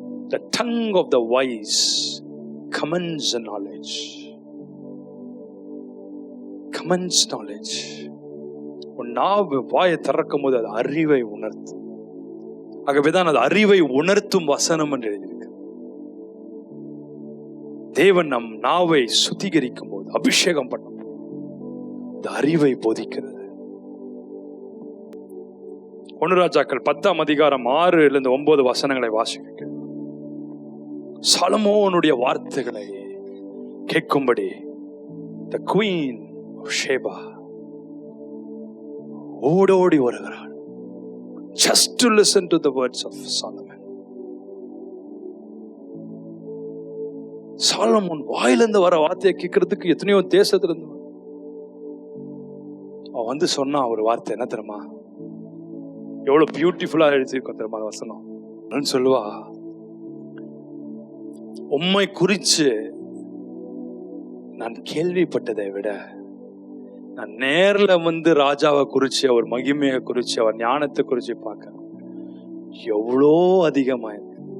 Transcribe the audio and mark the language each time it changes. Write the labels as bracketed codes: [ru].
[en] The tongue of the wise commends knowledge. Commends knowledge. [ta] உன் நாவு வாயை திறக்கும் போது அது அறிவை உணர்த்தும். ஆகவேதான் அது அறிவை உணர்த்தும் வசனம் என்று எழுதியிருக்கு. தேவன் நம் நாவை சுத்திகரிக்கும் போது, அபிஷேகம் பண்ணும் போது அது அறிவை போதிக்கிறது. 1 ராஜாக்கள் 10ஆம் அதிகாரம் 6-9 வசனங்களை வாசிக்க. சாலமோனுடைய வார்த்தைகளை கேட்கும்படி the queen of Sheba ஓடோடி வருகிறாள். [en] Just to listen to the words of Solomon. [ta] Solomon வாயிலிருந்து வர வார்த்தையை கேட்கறதுக்கு எத்தனையோ தேசத்துல இருந்து அவன் வந்து சொன்னா ஒரு வார்த்தை என்ன தெரியுமா? எவ்வளவு பியூட்டிஃபுல்லா எழுதியிருக்கோம் தெரியுமா அந்த வசனம். சொல்லுவா, உம்மை குறிச்சு நான் கேள்விப்பட்டதை விட நான் நேர்ல வந்து ராஜாவை குறிச்சு, அவர் மகிமையை குறிச்சு, அவர் ஞானத்தை குறிச்சு பார்க்கிறேன், எவ்வளோ அதிகமா இருக்கு.